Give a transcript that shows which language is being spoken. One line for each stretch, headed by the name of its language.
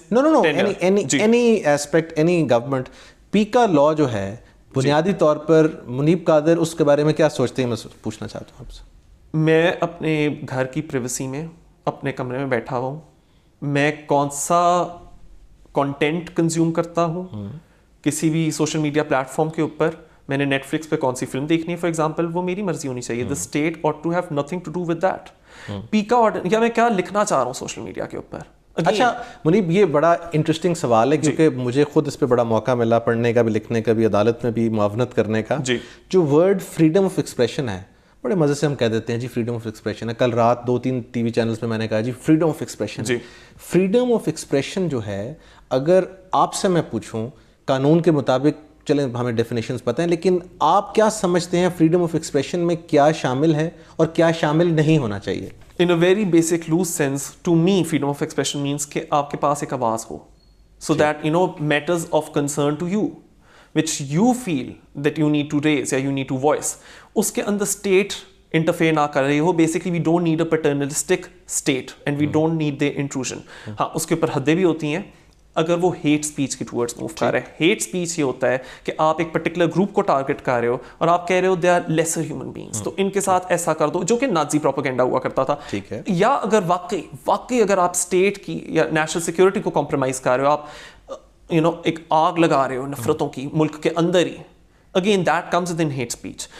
Urdu: no any aspect any government PICA law جو ہے بنیادی طور پر منیب قادر اس کے بارے میں کیا سوچتے ہیں, میں پوچھنا چاہتا ہوں آپ سے. میں اپنے گھر کی پریویسی میں اپنے کمرے میں بیٹھا ہوا ہوں, میں کون سا کنٹینٹ کنزیوم کرتا ہوں کسی بھی سوشل میڈیا پلیٹ فارم کے اوپر, میں نے نیٹ فلکس پہ کون سی فلم دیکھنی ہے فار ایگزامپل, وہ میری مرضی ہونی چاہیے.
English: The state ought to have nothing to do with that.
Urdu: پیکا order یا میں کیا لکھنا چاہ رہا ہوں سوشل میڈیا کے اوپر. اچھا منیب, یہ بڑا انٹرسٹنگ سوال ہے کیونکہ مجھے خود اس پہ بڑا موقع ملا پڑھنے کا بھی, لکھنے کا بھی, عدالت میں بھی معاونت کرنے کا. جو ورڈ فریڈم آف ایکسپریشن ہے, بڑے مزے سے ہم کہہ دیتے ہیں جی فریڈم آف ایکسپریشن ہے. کل رات 2-3 ٹی وی چینلز میں میں نے کہا جی freedom of expression. Freedom of expression جو ہے, اگر آپ سے میں پوچھوں قانون کے مطابق, چلیں ہمیں ڈیفینیشنز پتہ ہیں, لیکن آپ کیا سمجھتے ہیں فریڈم آف ایکسپریشن میں کیا شامل ہے اور کیا شامل نہیں ہونا چاہیے؟
English: In a very basic loose sense, to me freedom of expression means کہ آپ کے پاس ایک آواز ہو, so that you know matters of concern to you which you feel that you need to raise یا you need to voice, اس کے اندر state interfere نہ کر رہی ہو. Basically we don't need a paternalistic state and we don't need their intrusion.
Urdu: ہاں اس کے اوپر حدیں بھی ہوتی ہیں اگر وہ ہیٹ سپیچ کی ٹورڈز موو کر رہے ہیں. ہیٹ سپیچ یہ ہوتا ہے کہ آپ ایک پرٹیکولر گروپ کو ٹارگٹ کر رہے ہو اور آپ کہہ رہے ہو they are lesser human beings, تو ان کے ساتھ ایسا کر دو, جو کہ نازی پروپیگنڈا ہوا کرتا تھا. یا اگر واقعی اگر آپ اسٹیٹ کی یا نیشنل سیکورٹی کو کمپرومائز کر رہے ہو, آپ ایک آگ لگا رہے ہو نفرتوں کی ملک کے اندر ہی, again that comes with in hate speech.